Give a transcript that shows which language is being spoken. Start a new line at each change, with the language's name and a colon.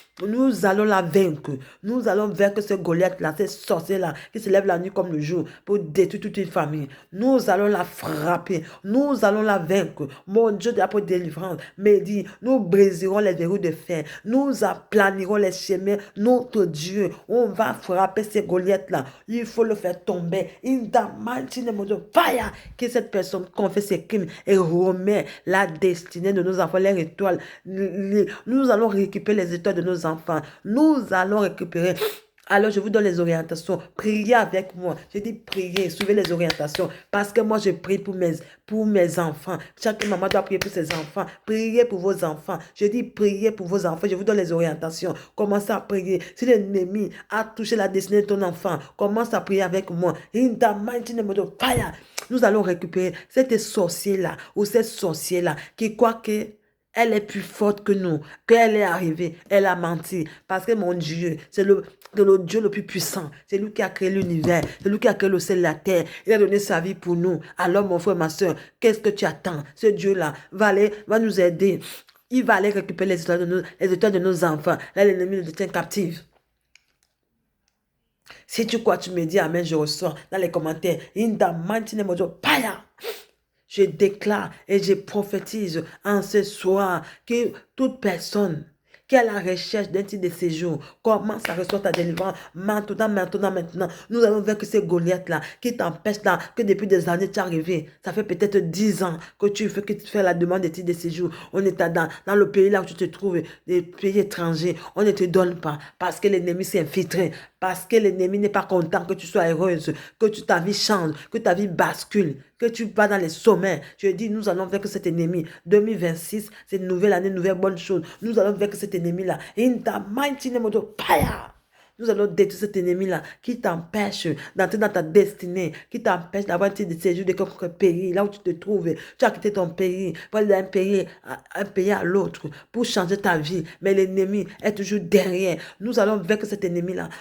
French: Nous allons la vaincre. Nous allons vaincre ce Goliath-là, ce sorcier-là qui se lève la nuit comme le jour pour détruire toute une famille. Nous allons la frapper. Nous allons la vaincre. Mon Dieu de la délivrance me dit, nous briserons les verrous de fer. Nous aplanirons les chemins. Notre Dieu, on va frapper ces Goliaths-là. Il faut le faire tomber.
English: In the mighty name of Jesus, fire.
French: Que cette personne confesse ses crimes et remet la destinée de nos enfants, les étoiles. Nous allons récupérer les étoiles de nos enfants. Nous allons récupérer. Alors, je vous donne les orientations. Priez avec moi. Je dis priez, suivez les orientations. Parce que moi, je prie pour mes enfants. Chaque maman doit prier pour ses enfants. Priez pour vos enfants. Je dis priez pour vos enfants. Je vous donne les orientations. Commencez à prier. Si l'ennemi a touché la destinée de ton enfant, commence à prier avec moi.
English: In the mighty name of Jesus, fire.
French: Nous allons récupérer cette sorcier-là ou cette sorcière-là qui croit que elle est plus forte que nous, qu'elle est arrivée, elle a menti. Parce que mon Dieu, c'est le Dieu le plus puissant. C'est lui qui a créé l'univers, c'est lui qui a créé le ciel et la terre. Il a donné sa vie pour nous. Alors mon frère, ma soeur, qu'est-ce que tu attends? Ce Dieu-là va nous aider. Il va aller récupérer les étoiles de nos enfants. Là, l'ennemi nous tient captifs. Si tu crois, tu me dis Amen, je reçois dans les commentaires.
English: In the mighty name of Jesus, fire.
French: Je déclare et je prophétise en ce soir que toute personne qui est à la recherche d'un titre de séjour commence à recevoir ta délivrance maintenant. Nous allons vaincre ces Goliaths-là qui t'empêchent là, que depuis des années tu es arrivé. Ça fait peut-être 10 ans que tu fais la demande de titre de séjour. On est dans le pays là où tu te trouves, des pays étrangers. On ne te donne pas parce que l'ennemi s'est infiltré. Parce que l'ennemi n'est pas content que tu sois heureuse, que ta vie change, que ta vie bascule, que tu vas dans les sommets. Je dis, nous allons vaincre cet ennemi. 2026, c'est une nouvelle année, nouvelle bonne chose. Nous allons vaincre cet ennemi-là.
English: In the mighty name of the fire.
French: Nous allons détruire cet ennemi-là qui t'empêche d'entrer dans ta destinée, qui t'empêche d'avoir un titre de séjour de quelque pays, là où tu te trouves. Tu as quitté ton pays pour aller d'un pays à l'autre pour changer ta vie. Mais l'ennemi est toujours derrière. Nous allons vaincre cet ennemi-là.